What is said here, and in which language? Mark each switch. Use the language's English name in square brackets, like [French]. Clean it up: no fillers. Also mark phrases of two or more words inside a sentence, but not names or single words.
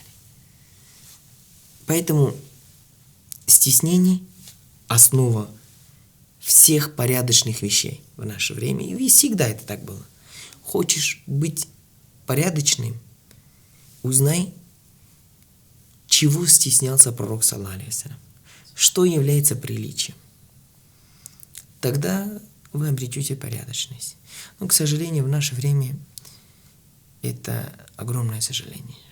[Russian] Поэтому стеснение – основа всех порядочных вещей в наше время. И всегда это так было. Хочешь быть порядочным, узнай, чего стеснялся пророк, [Arabic] صلى الله عليه وسلم. [Russian] Что является приличием. Тогда вы обретете порядочность. Но, к сожалению, в наше время это огромное сожаление,